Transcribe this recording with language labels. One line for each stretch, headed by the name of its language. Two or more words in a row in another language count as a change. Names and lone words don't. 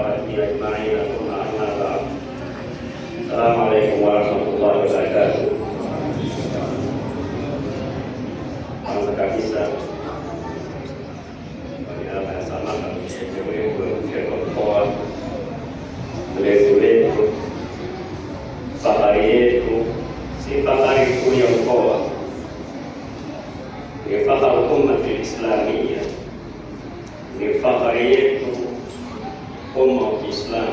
Arabic: وصحبه أجمعين ثم أما بعد. السلام عليكم ورحمة الله وبركاته.
Swahili: Kwanza kabisa niaba ya SAMATA mkoa, mlezi wetu, fahari yetu, si fahari kuu ya mkoa, ni fahari
Arabic: الأمة الإسلامية,
Swahili: ni fahari yetu umma wa Kiislamu.